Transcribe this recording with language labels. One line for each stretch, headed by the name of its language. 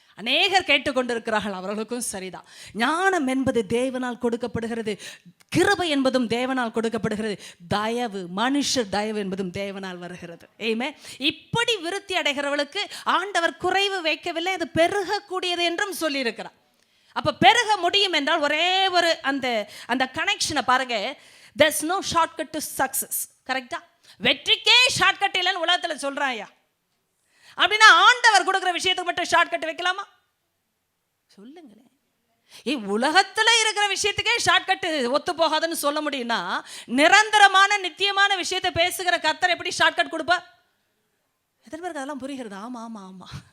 Tamil: அநேகர் கேட்டுக்கொண்டிருக்கிறார்கள், அவர்களுக்கும் சரிதான். ஞானம் என்பது தேவனால் கொடுக்கப்படுகிறது, கிருபை என்பதும் தேவனால் கொடுக்கப்படுகிறது, தயவு, மனுஷர் தயவு என்பதும் தேவனால் வருகிறது. ஏமே, இப்படி விருத்தி அடைகிறவளுக்கு ஆண்டவர் குறைவு வைக்கவில்லை, அது பெருகக்கூடியது என்றும் சொல்லியிருக்கிறார். அப்ப பெருக முடியும் என்றால் ஒரே ஒரு அந்த கனெக்ஷனை பாருங்க.
English: there's no shortcut to success.
Tamil: கரெக்டா? வெற்றிக்கே ஷார்ட்கட் இல்லைன்னு உலகத்துல சொல்றாயா? அப்படின்னா ஆண்டவர் கொடுக்குற விஷயத்துக்கு மட்டும் ஷார்ட்கட் வைக்கலாமா? சொல்லுங்களேன். உலகத்துல இருக்கிற விஷயத்துக்கே ஷார்ட்கட் ஒத்து போகாதுன்னு சொல்ல முடியும்னா, நிரந்தரமான நித்தியமான விஷயத்தை பேசுகிற கர்த்தர் எப்படி ஷார்ட்கட் கொடுப்பா? எத்தனை பேருக்கு அதெல்லாம் புரிகிறது? ஆமா ஆமா ஆமா.